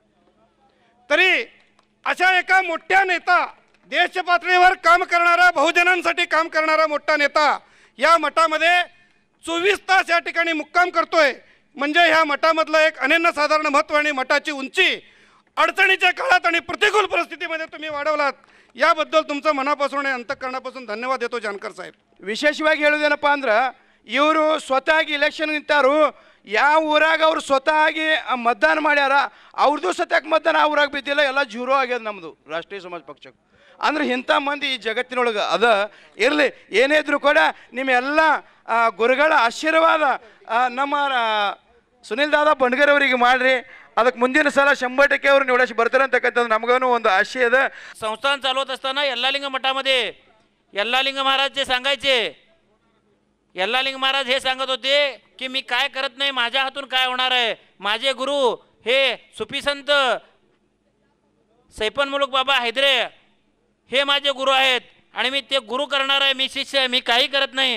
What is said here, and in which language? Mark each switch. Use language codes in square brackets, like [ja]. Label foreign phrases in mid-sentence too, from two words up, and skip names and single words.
[mr] तरी अशा एका मोठ्या नेता, देश पातळीवर काम करणारा, बहुजनांसाठी काम करणारा मोठा नेता या मठामध्ये 24 तास या ठिकाणी मुक्काम करतोय, म्हणजे ह्या मठामधलं एक अनन्यसाधारण महत्त्व आणि मठाची उंची अडचणीच्या काळात आणि प्रतिकूल परिस्थितीमध्ये तुम्ही वाढवलात। याबद्दल तुमचं मनापासून आणि अंतःकरणापासून धन्यवाद देतो जानकर साहेब। [kn] ವಿಶೇಷವಾಗಿ ಹೇಳುವುದೇನಪ್ಪ ಅಂದ್ರೆ ಇವರು ಸ್ವತಃ ಇಲೆಕ್ಷನ್ ನಿಂತಾರು, ಯಾವ ಊರಾಗ ಅವ್ರು ಸ್ವತಃ ಮತದಾನ ಮಾಡ್ಯಾರ, ಅವ್ರದ್ದು ಸತ್ಯಕ್ಕೆ ಮತದಾನ ಆ ಊರಾಗ ಬಿದ್ದಿಲ್ಲ, ಎಲ್ಲ ಜೀರೋ ಆಗ್ಯದ ನಮ್ಮದು ರಾಷ್ಟ್ರೀಯ ಸಮಾಜ ಪಕ್ಷಕ್ಕೆ। ಅಂದ್ರೆ ಇಂಥ ಮಂದಿ ಈ ಜಗತ್ತಿನೊಳಗೆ ಅದ ಇರಲಿ, ಏನೇ ಇದ್ರೂ ಕೂಡ ನಿಮ್ಮೆಲ್ಲ ಗುರುಗಳ ಆಶೀರ್ವಾದ ನಮ್ಮ ಸುನಿಲ್ ದಾದಾ ಬಂಡ್ಗರ್ ಅವರಿಗೆ ಮಾಡ್ರಿ। ಅದಕ್ಕೆ ಮುಂದಿನ ಸಲ 100% ಅವರು ನಿವಡಿಸಿ ಬರ್ತಾರೆ ಅಂತಕ್ಕಂಥದ್ದು ನಮಗೂ ಒಂದು ಆಶೆ ಇದೆ। [mr] संस्थान चालवत असताना यल्लालिंग मठामध्ये यल्लालिंग महाराज जे सांगायचे, यल्लालिंग महाराज हे सांगत होते की मी काय करत नाही, माझ्या हातून काय होणार आहे। माझे गुरु हे सुफी संत सैपन मुलुक बाबा हैदरे हे माझे गुरु आहेत आणि मी ते गुरु करणार आहे, मी शिष्य आहे, मी काही करत नाही।